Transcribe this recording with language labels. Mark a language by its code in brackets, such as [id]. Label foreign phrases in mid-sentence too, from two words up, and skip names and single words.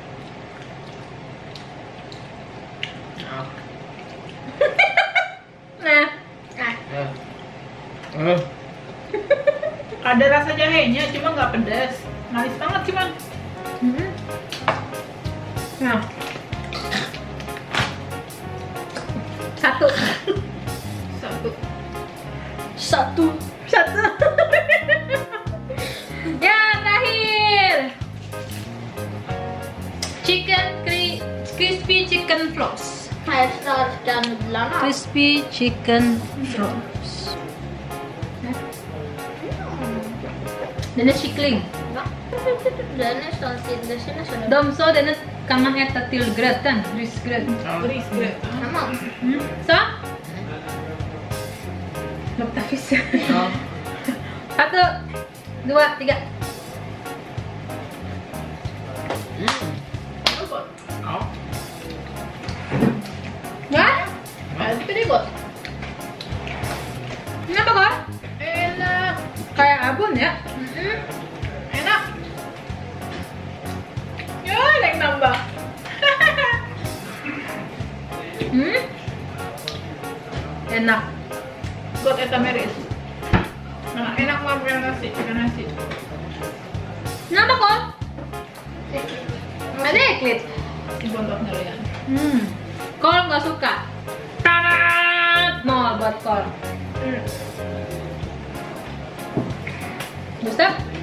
[sv] Ja. [id] Nah, Ada rasa jahenya, cuma nggak pedas. Manis banget cuman. Nah. Satu. Ya, terakhir. [en] Crispy chicken floss. [sv] Här starka nudlarna. [en] Crispy chicken floss. [sv] Den är kyckling. Va? Det är nästan det ser nästan ut. De sa den kan man äta till gröten, risgröt. Risgröt. Kan man? Så. Luktar fisk. Ja. 1, 2, 3. Ja. [id] Ya? [sv] Jag tycker det är gott. [id] Kenapa kok? Enak. Kayak abon ya? Enak. Ya, ada yang nambah. Enak. [sv] Gott äta med ris. [id] Nah, enak banget pakai nasi. Kenapa kok? Ada eklit. Bontotnya ya. Kol nggak suka. Tarat! 0 buat Kol. Gustaf?